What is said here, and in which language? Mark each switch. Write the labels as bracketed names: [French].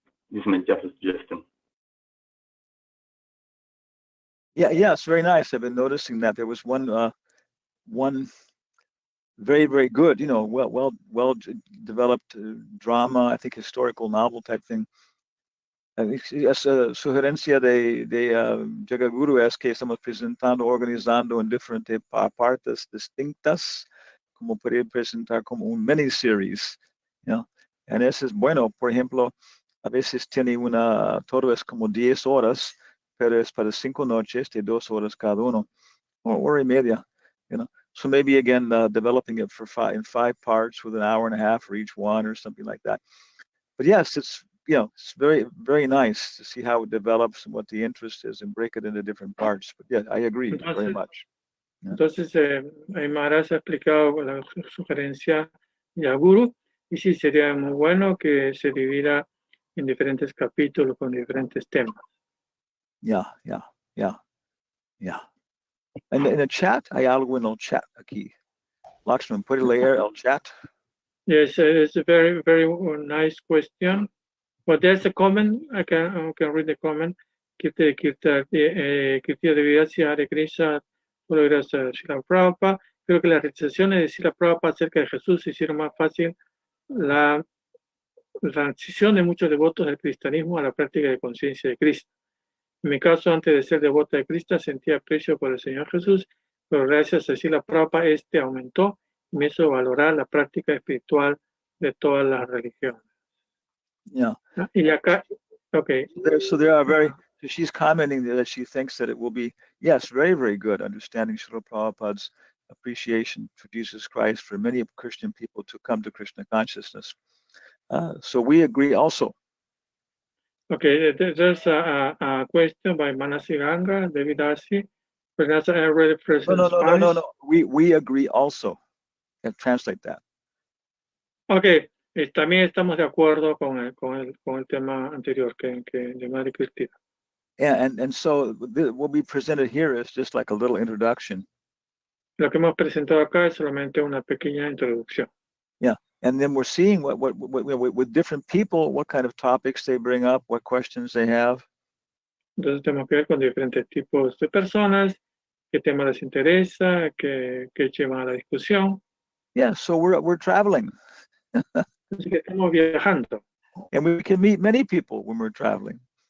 [English] This is my just suggestion. Yeah, it's very nice. I've been noticing that there was one very, very good, well developed drama, I think historical novel type thing. [Spanish] Es sugerencia de Jagaguru es que estamos presentando, organizando en diferentes partes distintas, como poder presentar como un miniseries, and eso es bueno. Por ejemplo, a veces tiene todo es como 10 horas, pero es para 5 noches de 2 horas cada uno, or hora y media, [English] So maybe again, developing it in 5 parts with an hour and a half for each one or something like that. But yes, it's very, very nice to see how it develops and what the interest is and break it into different parts. But yeah, I agree very much. [Spanish] Entonces, Maharaj ha explicado la sugerencia de Guru, y sí, sería muy bueno que se divida en diferentes capítulos con diferentes temas. Yeah. [English] And in the chat, [Spanish] hay algo en el chat aquí. Lakshman, puede leer el chat? [English] Yes, it's a very, very nice question. But there's a comment, I can read the comment. [Spanish] Kirtia de Vidacia Hare Krishna, todo gracias a Srila Prabhupada. Creo que las realizaciones de Srila Prabhupada acerca de Jesús hicieron más fácil la transición de muchos devotos del cristianismo a la práctica de conciencia de Cristo. En mi caso, antes de ser devota de Cristo, sentía aprecio por el Señor Jesús, pero gracias a Srila Prabhupada aumentó y me hizo valorar la práctica espiritual de todas las religiones. Yeah. Y acá, okay. [English] She's commenting that she thinks that it will be, yes, very, very good understanding Srila Prabhupada's appreciation for Jesus Christ for many Christian people to come to Krishna consciousness. So we agree also. Okay, there's a question by Manasi Ganga, David Asi. Perhaps I read it first in Spanish. No. We agree also. And translate that. [Spanish] Okay, también estamos de acuerdo con el tema anterior que de Madre Cristina. [English] Yeah, and so what we presented here is just like a little introduction. [Spanish] Lo que hemos presentado acá es solamente una pequeña introducción. [English] Yeah, and then we're seeing what with different people, what kind of topics they bring up, what questions they have. [Spanish] Entonces tenemos que ver con diferentes tipos de personas, qué tema les interesa, qué llevan a la discusión. [English] Yeah, so we're traveling. [Spanish] Así que estamos viajando. [English] And we can meet many people when we're traveling.